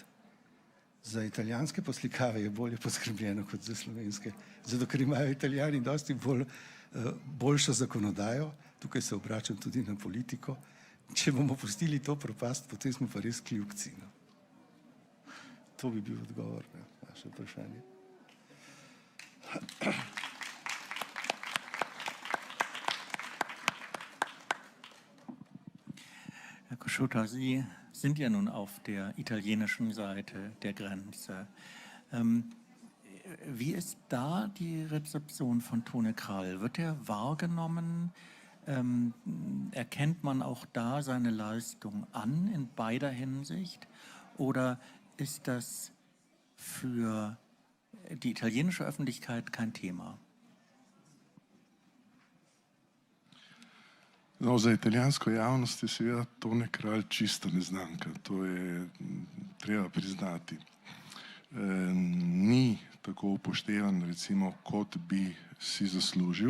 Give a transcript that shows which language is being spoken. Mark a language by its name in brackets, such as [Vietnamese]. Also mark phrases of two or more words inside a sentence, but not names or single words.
[Slovenian] Za italijanske poslikave je bolje poskrbljeno kot za slovenske, zato ker imajo Italijani dosti boljšo zakonodajo, tukaj se obračam tudi na politiko. Če bomo pustili to propast, potem smo pa res kljukci. To bi bil odgovor na vaše vprašanje. [German] Herr Cosciutta, Sie sind ja nun auf der italienischen Seite der Grenze. Wie ist da die Rezeption von Tone Krall? Wird er wahrgenommen? Erkennt man auch da seine Leistung an in beider Hinsicht? Oder ist das für die italienische Öffentlichkeit kein Thema? [Slovenian] No, za italijansko javnost je seveda Tone Kralj čista neznanka, to je treba priznati. Ni tako upoštevan, recimo, kot bi si zaslužil.